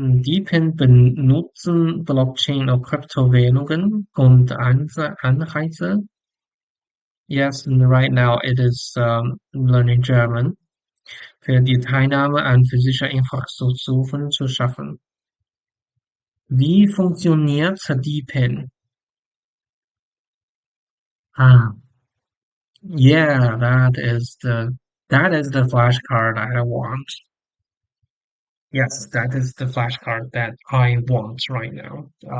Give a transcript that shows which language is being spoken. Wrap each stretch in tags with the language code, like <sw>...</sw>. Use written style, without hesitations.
<de>DePIN benutzen Blockchain und Kryptowährungen und Anreize.</de> <en>Yes, and right now it is learning German.</en> <de>Für die Teilnahme an physischer Infrastrukturen zu schaffen. Wie funktioniert DePIN?</de> <en>Ah, yeah, that is the flashcard I want. Yes, that is the flashcard that I want right now.</en>